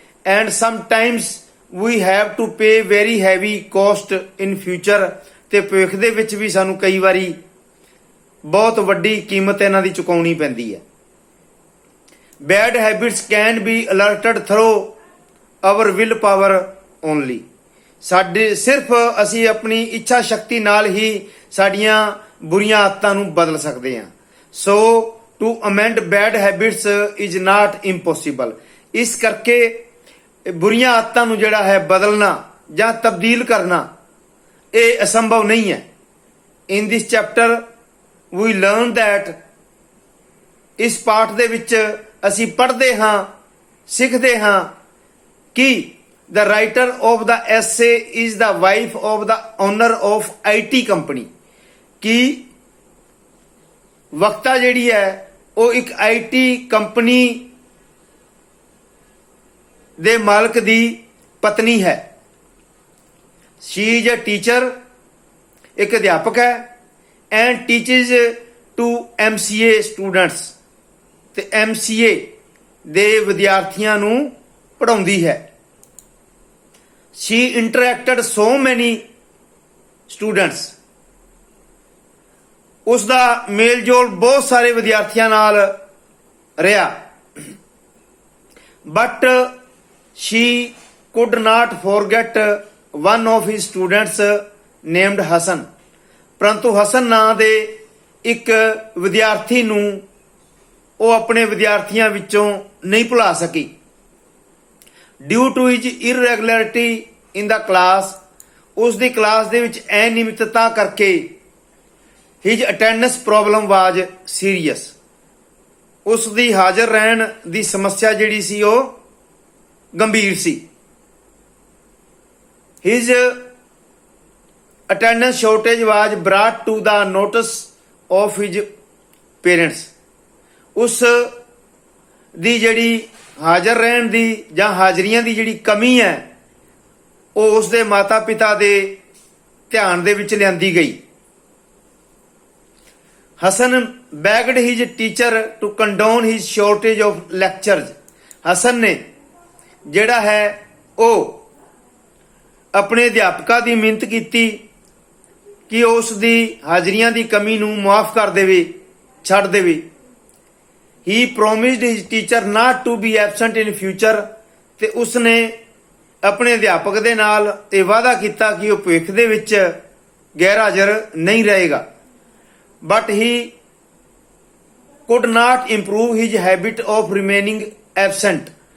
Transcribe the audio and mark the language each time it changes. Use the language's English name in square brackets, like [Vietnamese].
[English] And sometimes we have to pay very heavy cost in future. [Punjabi] ਤੇ ਭਵਿੱਖ ਦੇ ਵਿੱਚ ਵੀ ਸਾਨੂੰ ਕਈ ਵਾਰੀ ਬਹੁਤ ਵੱਡੀ ਕੀਮਤ ਇਹਨਾਂ ਦੀ ਚੁਕਾਉਣੀ ਪੈਂਦੀ ਹੈ. [English] Bad habits can be alerted through our will power only. [Punjabi] ਸਾਡੇ ਸਿਰਫ ਅਸੀਂ ਆਪਣੀ ਇੱਛਾ ਸ਼ਕਤੀ ਨਾਲ ਹੀ ਸਾਡੀਆਂ ਬੁਰੀਆਂ ਆਦਤਾਂ ਨੂੰ ਬਦਲ ਸਕਦੇ ਹਾਂ. [English] So to amend bad habits is not impossible. [Punjabi] ਇਸ ਕਰਕੇ ਬੁਰੀਆਂ ਆਦਤਾਂ ਨੂੰ ਜਿਹੜਾ ਹੈ ਬਦਲਣਾ ਜਾਂ ਤਬਦੀਲ ਕਰਨਾ ਇਹ ਅਸੰਭਵ ਨਹੀਂ ਹੈ. [English] In this chapter we learn that [Punjabi] ਇਸ ਪਾਠ ਦੇ ਵਿੱਚ ਅਸੀਂ ਪੜ੍ਹਦੇ ਹਾਂ ਸਿੱਖਦੇ ਹਾਂ ਕਿ [English] the writer of the essay is the wife of the owner of IT company. [Punjabi] ਕਿ ਵਕਤਾ ਜਿਹੜੀ ਹੈ ਉਹ ਇੱਕ IT ਕੰਪਨੀ ਦੇ ਮਾਲਕ ਦੀ ਪਤਨੀ ਹੈ. [English] She is a teacher, [Punjabi] ਇੱਕ ਅਧਿਆਪਕ ਹੈ, [English] and teaches to MCA students. [Punjabi] ਤੇ MCA ਦੇ ਵਿਦਿਆਰਥੀਆਂ ਨੂੰ ਪੜ੍ਹਾਉਂਦੀ ਹੈ. [English] She interacted so many students. [Punjabi] ਉਸ ਦਾ ਮੇਲ ਜੋਲ ਬਹੁਤ ਸਾਰੇ ਵਿਦਿਆਰਥੀਆਂ ਨਾਲ ਰਿਹਾ. [English] But she could not forget one of his students named Hassan. [Punjabi] ਪਰੰਤੂ ਹਸਨ ਨਾਂ ਦੇ ਇੱਕ ਵਿਦਿਆਰਥੀ ਨੂੰ ਉਹ ਆਪਣੇ ਵਿਦਿਆਰਥੀਆਂ ਵਿੱਚੋਂ ਨਹੀਂ ਭੁਲਾ ਸਕੀ. [English] Due to his irregularity in the class, [Punjabi] ਉਸ ਦੀ ਕਲਾਸ ਦੇ ਵਿੱਚ ਅਨਿਯਮਿਤਤਾ ਕਰਕੇ [English] his attendance problem was serious. [Punjabi] ਉਸ ਦੀ ਹਾਜ਼ਰ ਰਹਿਣ ਦੀ ਸਮੱਸਿਆ ਜਿਹੜੀ ਸੀ ਉਹ ਗੰਭੀਰ ਸੀ. [English] His attendance shortage was brought to the notice of his parents. [Punjabi] ਉਸ ਦੀ ਜਿਹੜੀ ਹਾਜ਼ਰ ਰਹਿਣ ਦੀ ਜਾਂ ਹਾਜ਼ਰੀਆਂ ਦੀ ਜਿਹੜੀ ਕਮੀ ਹੈ ਉਹ ਉਸ ਦੇ ਮਾਤਾ ਪਿਤਾ ਦੇ ਧਿਆਨ ਦੇ ਵਿੱਚ ਲਿਆਂਦੀ ਗਈ. [English] Hassan begged his teacher to condone his shortage of lectures. [Punjabi] Hasan ਨੇ ਜਿਹੜਾ ਹੈ ਉਹ ਆਪਣੇ ਅਧਿਆਪਕਾਂ ਦੀ ਮਿਹਨਤ ਕੀਤੀ ਕਿ ਉਸ ਦੀ ਹਾਜ਼ਰੀਆਂ ਦੀ ਕਮੀ ਨੂੰ ਮੁਆਫ ਕਰ ਦੇਵੇ, ਛੱਡ ਦੇਵੇ. [English] He promised his teacher not to be absent in future. [Punjabi] ਤੇ ਉਸਨੇ ਆਪਣੇ ਅਧਿਆਪਕ ਦੇ ਨਾਲ ਇਹ ਵਾਅਦਾ ਕੀਤਾ ਕਿ ਉਹ ਭਵਿੱਖ ਦੇ ਵਿੱਚ ਗੈਰ ਹਾਜ਼ਰ ਨਹੀਂ ਰਹੇਗਾ. [English] But he could not improve his habit of remaining absent.